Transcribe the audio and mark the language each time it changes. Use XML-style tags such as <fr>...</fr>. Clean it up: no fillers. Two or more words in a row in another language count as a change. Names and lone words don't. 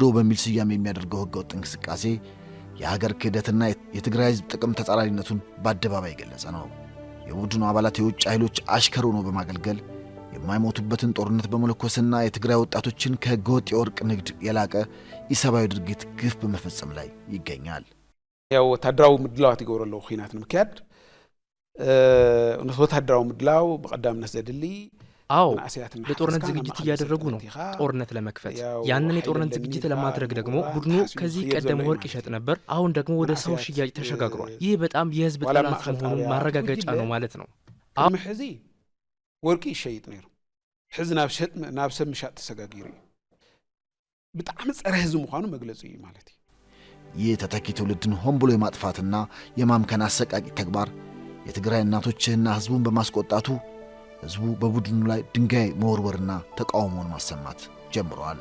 <am>በሚል ስያሜ የሚያደርገው ህገወጥ እንቅስቃሴ የሀገር ክህደትና የትግራይ ህዝብ ጥቅም ተጻራሪነቱን በአደባባይ የገለጸ ነው። የቡድኑ አባላት የውጭ ኃይሎች አሽከር ሆኖ በማገልገል የማይሞቱበትን ጦርነት በመለኮስና የትግራይ ወጣቶችን ከህገወጥ የወርቅ ንግድ የላቀ ኢሰብአዊ ድርጊት ግፍ በመፈጸም ላይ ይገኛል።</am> <ti>ያው ወታደራዊ ምድላዋት ይገብረለው ኺናት ንምክያድ ወታደራዊ ምድላው በቀዳምነት ዘድሊ</ti> <am>አዎ ለጦርነት ዝግጅት እያደረጉ ነው፣ ጦርነት ለመክፈት። ያንን የጦርነት ዝግጅት ለማድረግ ደግሞ ቡድኑ ከዚህ ቀደም ወርቅ ይሸጥ ነበር፣ አሁን ደግሞ ወደ ሰው ሽያጭ ተሸጋግሯል። ይህ በጣም የህዝብ ጠላት መሆኑን ማረጋገጫ ነው ማለት ነው።</am> <ti>አሁን ሕዚ ወርቂ ይሸይጥ ነይሩ፣ ሕዚ ናብ ሰብ ምሻጥ ተሰጋጊሩ</ti> <am>በጣም ጸረ ህዝብ መሆኑ መግለጹ ማለት ነው። ይህ ተተኪ ትውልድን ሆን ብሎ የማጥፋትና የማምከን አሰቃቂ ተግባር የትግራይ እናቶችና ህዝቡን በማስቆጣቱ ህዝቡ በቡድኑ ላይ ድንጋይ መወርወርና ተቃውሞን ማሰማት ጀምረዋል።</am>